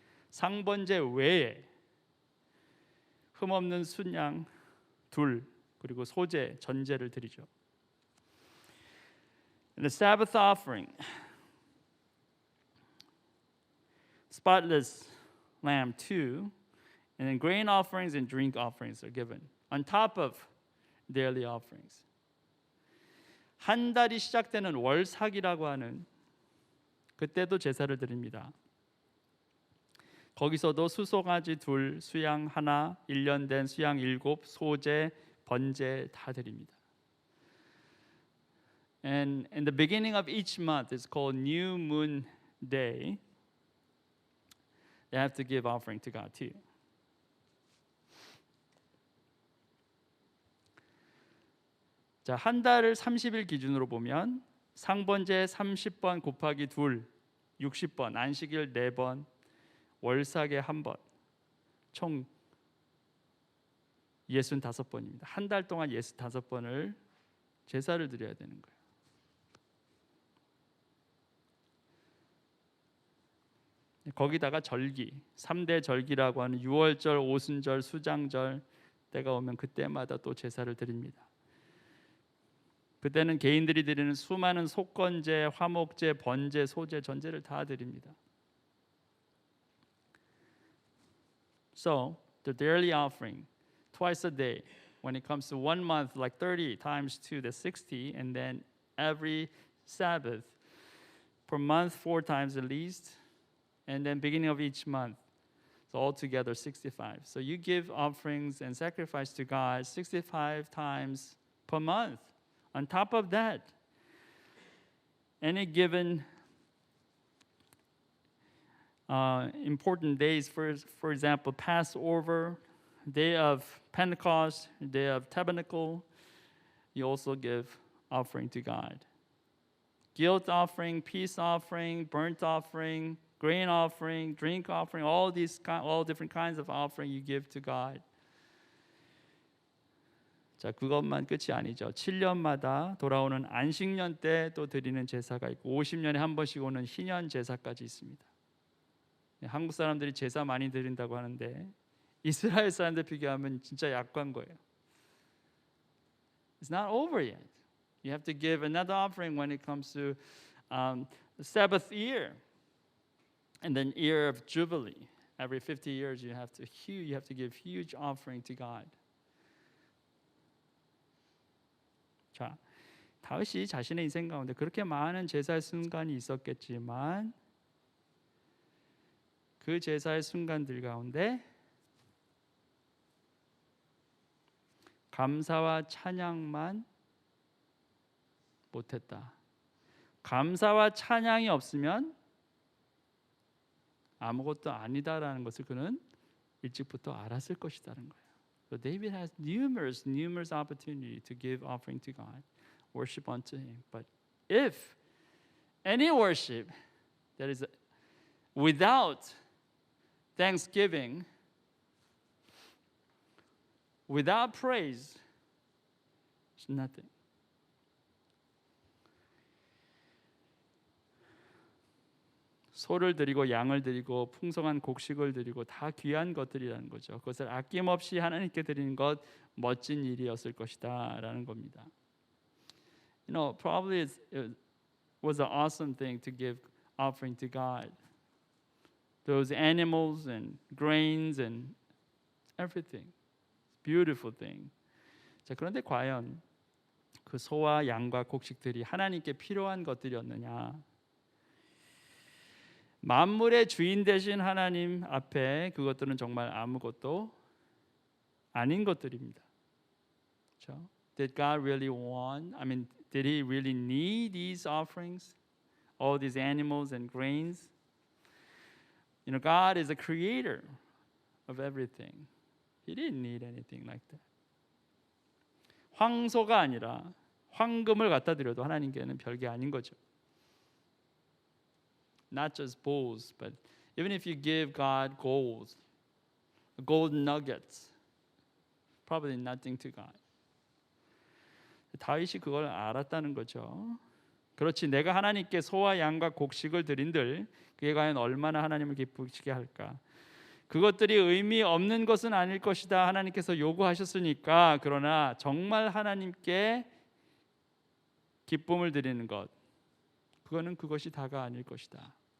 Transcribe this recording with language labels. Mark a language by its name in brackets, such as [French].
[Korean] 상번제 외에 흠없는 순양 둘 그리고 소제 전제를 드리죠. [English] And the Sabbath offering, spotless lamb 2, and then grain offerings and drink offerings are given on top of daily offerings. [Korean] 한 달이 시작되는 월삭이라고 하는 그때도 제사를 드립니다. 거기서도 수송아지 2, 수양 1, 1년 된 수양 7, 소제, 번제 다 드립니다. [English] And in the beginning of each month, it's called New Moon Day. They have to give offering to God too. [Korean] 자, 한 달을 30일 기준으로 보면 상번제 30번 곱하기 2, 60번, 안식일 4번, 월삭에 1번, 총 65번입니다. 한 달 동안 65번을 제사를 드려야 되는 거예요. 거기다가 절기, 3대 절기라고 하는 유월절, 오순절, 수장절 때가 오면 그때마다 또 제사를 드립니다. 그때는 개인들이 드리는 수많은 속건제, 화목제, 번제, 소제, 전제를 다 드립니다. [English] So, the daily offering, twice a day. When it comes to 1 month, like 30 times 2, that's 60. And then every Sabbath, per month, 4 times at least. And then beginning of each month, So altogether 65. So you give offerings and sacrifice to God 65 times per month. On top of that, any given important days, for example, Passover, day of Pentecost, day of Tabernacle, you also give offering to God. Guilt offering, peace offering, burnt offering, grain offering, drink offering, all different kinds of offering you give to God. [Korean] 자, 그것만 끝이 아니죠. 7년마다 돌아오는 안식년 때 또 드리는 제사가 있고 50년에 한 번씩 오는 희년 제사까지 있습니다. 한국 사람들이 제사 많이 드린다고 하는데 이스라엘 사람들 비교하면 진짜 약한 거예요. [English] It's not over yet. You have to give another offering when it comes to the Sabbath year, and then year of Jubilee. Every 50 years, you have to give huge offering to God. [Korean] 자, 다윗이 자신의 인생 가운데 그렇게 많은 제사의 순간이 있었겠지만 그 제사의 순간들 가운데 감사와 찬양만 못했다. 감사와 찬양이 없으면 아무것도 아니다라는 것을 그는 일찍부터 알았을 것이다는 거예요. [English] So David has numerous opportunity to give offering to God, worship unto Him. But if any worship that is without thanksgiving, without praise, it's nothing. [Korean] 소를 드리고 양을 드리고 풍성한 곡식을 드리고 다 귀한 것들이라는 거죠. 그것을 아낌없이 하나님께 드리는 것 멋진 일이었을 것이다라는 겁니다. [English] You know, probably it was an awesome thing to give offering to God. Those animals and grains and everything. Beautiful thing. [Korean] 자, 그런데 과연 그 소와 양과 곡식들이 하나님께 필요한 것들이었느냐? 만물의 주인 되신 하나님 앞에 그것들은 정말 아무것도 아닌 것들입니다. 그렇죠? [English] Did God really want? Did He really need these offerings? All these animals and grains? You know, God is a creator of everything. He didn't need anything like that. [Korean] 황소가 아니라 황금을 갖다 드려도 하나님께는 별게 아닌 거죠. [English] Not just bulls, but even if you give God gold nuggets, probably nothing to God. [Korean] 다윗이 그걸 알았다는 거죠. 그렇지, 내가 하나님께 소와 양과 곡식을 드린들 그게 과연 얼마나 하나님을 기쁘시게 할까? 그것들이 의미 없는 것은 아닐 것이다. 하나님께서 요구하셨으니까. 그러나 정말 하나님께 기쁨을 드리는 것, 그거는 그것이 다가 아닐 것이다.